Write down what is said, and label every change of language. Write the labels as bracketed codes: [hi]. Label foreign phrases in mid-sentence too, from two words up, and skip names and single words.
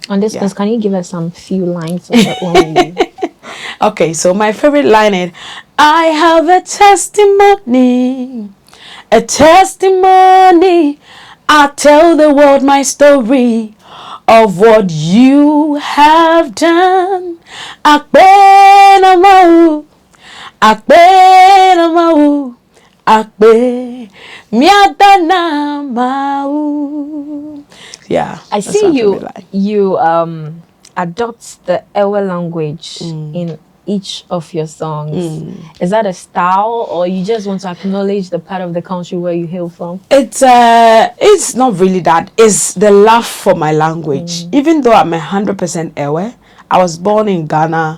[en] On this, can you give us some few lines of the Only You? Okay, so my favorite line is, I have a testimony, a testimony. I tell the world my story of what you have done. [ee] Akbenamau, akbenamau, akbe miadanamau. [en] Yeah, I see you adopt the Ewe language in each of your songs. Is that a style, or you just want to acknowledge the part of the country where you hail from? It's not really that. It's the love for my language. Even though I'm 100% Ewe, I was born in Ghana.